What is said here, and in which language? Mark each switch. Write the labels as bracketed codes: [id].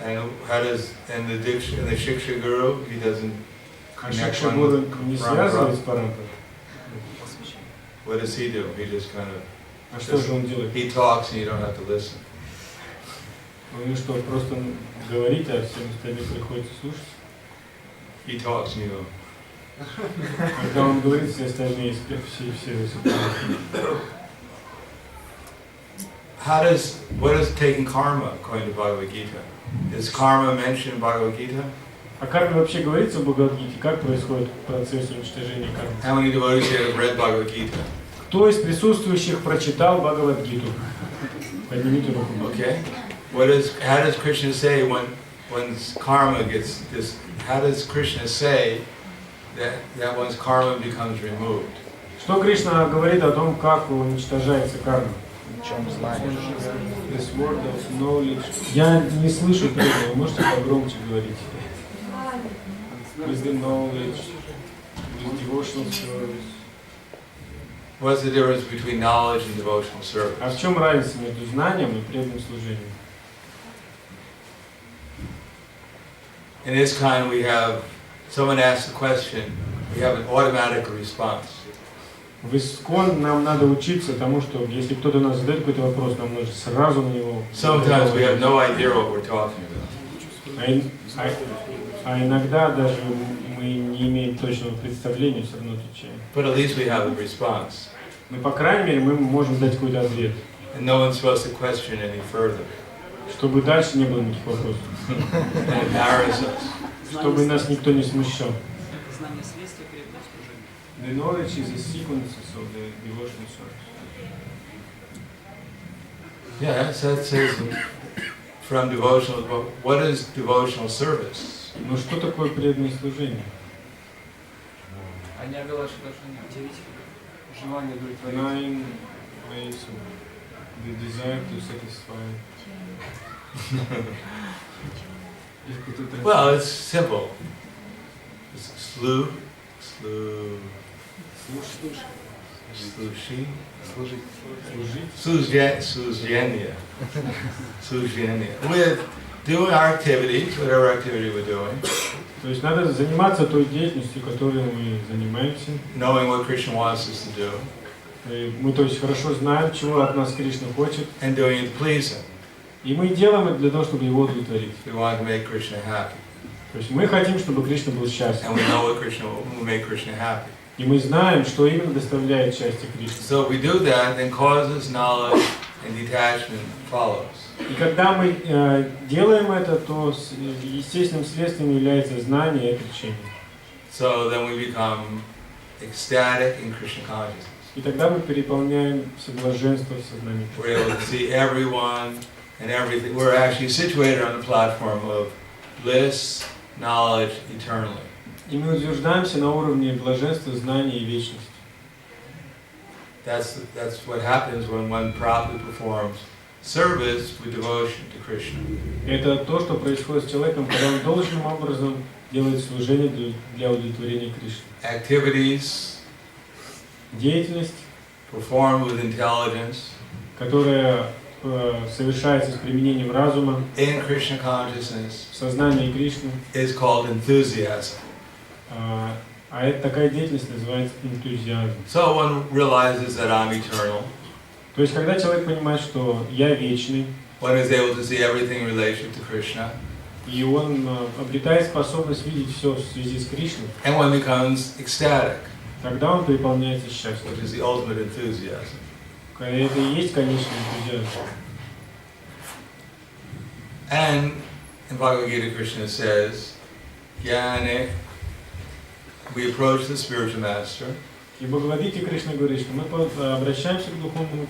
[en] And how does, and the shiksha guru, he doesn't [ru] А [en] connect one [ru] шикша-гуру [en] with [ru] не связывает с [en] Parampara? [ru] Парампарой? [en] What does he do? He just kind of, [ru] А что же он делает? [en] he talks and you don't have to listen. [ru] Он что, просто говорит, а всем остальным приходится слушать? [en] He talks and you go, [ru] Когда он говорит, все остальные все высыпают. [en] what is taking karma according to Bhagavad Gita? Is karma mentioned in Bhagavad Gita? [ru] О карме вообще говорится в Бхагавад-гите? Как происходит процесс уничтожения кармы? [en] How many devotees here have read Bhagavad Gita? [ru] Кто из присутствующих прочитал Бхагавад-гиту? Поднимите руку. [en] Okay. How does Krishna say when karma gets this? How does Krishna say that one's karma becomes removed? [ru] Что Кришна говорит о том, как уничтожается карма? [en] This word of knowledge. [ru] Я не слышу этого, вы можете погромче говорить? [en] With the knowledge, with devotional service. What's the difference between knowledge and devotional service? [ru] А в чем разница между знанием и преданным служением? [en] In this kind, we have someone asks a question, we have an automatic response. [ru] В Искон нам надо учиться тому, что если кто-то нас задает какой-то вопрос, нам нужно сразу на него. [en] Sometimes we have no idea what we're talking about. [ru] А иногда даже мы не имеем точного представления, все равно отвечаем. [en] But at least we have a response. [ru] Но по крайней мере мы можем дать какой-то ответ. [en] And no one's supposed to question any further. [ru] Чтобы дальше не было никаких вопросов. [en] And embarrass us. [ru] Чтобы нас никто не смущал. Знание следствия преданного служения. [en] The knowledge is a sequence of the devotional service. Yeah, that says from devotional. What is devotional service? [ru] Но что такое преданное служение? А не Абилаша Дашаня. Желание удовлетворить. [en] 9 ways of the desire to satisfy. Well, it's simple. It's Sujanya. With doing our activities, whatever activity we're doing. [ru] То есть надо заниматься той деятельностью, которой мы занимаемся. [en] Knowing what Krishna wants us to do. [ru] И мы, то есть, хорошо знаем, чего от нас Кришна хочет. [en] And doing it to please him. [ru] И мы делаем это для того, чтобы его удовлетворить. [en] We want to make Krishna happy. [ru] То есть мы хотим, чтобы Кришна был счастлив. [en] And we know what Krishna will make Krishna happy. [ru] И мы знаем, что именно доставляет счастье Кришне. [en] So if we do that, then causes, knowledge, and detachment follows. [ru] И когда мы делаем это, то естественным следствием является знание и отречение. [en] So then we become ecstatic in Krishna consciousness. [ru] И тогда мы переполняем все блаженство в сознании. [en] We're able to see everyone and everything. We're actually situated on the platform of bliss, knowledge, eternally. [ru] И мы утверждаемся на уровне блаженства, знания и вечности. [en] That's what happens when one properly performs service with devotion to Krishna. [ru] Это то, что происходит с человеком, когда он должным образом делает служение для удовлетворения Кришны. [en] Activities, [ru] деятельность, [en] performed with intelligence, [ru] которая совершается с применением разума, [en] in Krishna consciousness, [ru] в сознании Кришны, [en] is called enthusiasm. [ru] А это такая деятельность называется энтузиазм. [en] So one realizes that I'm eternal. [ru] То есть, когда человек понимает, что я вечный, [en] one is able to see everything in relation to Krishna, [ru] и он обретает способность видеть все в связи с Кришной, [en] and one becomes ecstatic, [ru] тогда он переполняется счастьем. [en] which is the ultimate enthusiasm. [ru] Это и есть конечный энтузиазм. [en] And in Bhagavad Gita, Krishna says, Jnane, we approach the spiritual master, [ru] И в Бхагавадгите Кришна говорит, что мы обращаемся к духовному